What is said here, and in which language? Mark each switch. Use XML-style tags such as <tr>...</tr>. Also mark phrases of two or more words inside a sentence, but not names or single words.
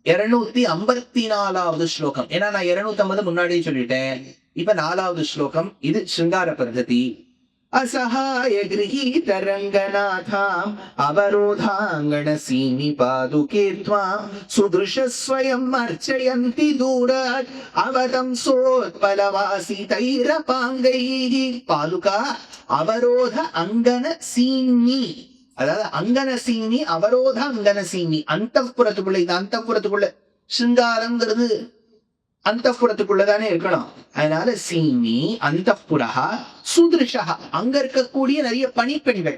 <ta>254வது ஸ்லோகம். ஏன்னா நான் 250 முன்னாடியே சொல்லிட்டேன். இப்ப 4வது ஸ்லோகம். இது சிருங்கார பத்ததி.</ta> <sa>असहाय गृहीत रंगनाथाम अवरोधांगण सीनि पादुके त्वां सुदृश स्वयं अर्चयन्ति दूरात् अवतं सोत्पलवासितैरपांगैः पादुका अवरोध अङ्गन सीनि.</sa> <ta>அதாவது</ta> <sa>अङ्गन सीनि, अवरोध अङ्गन सीनि.</sa> <ta>அந்தப்புறத்துக்குள்ள, இது அந்தப்புறத்துக்குள்ள. சிங்காரங்கிறது அந்தப்புறத்துக்குள்ளதானே இருக்கணும். அதனால</ta> <sa>सीनि अन्तःपुराः सुदृशः,</sa> <ta>அங்க இருக்கக்கூடிய நிறைய பணிப்பெண்கள்.</ta>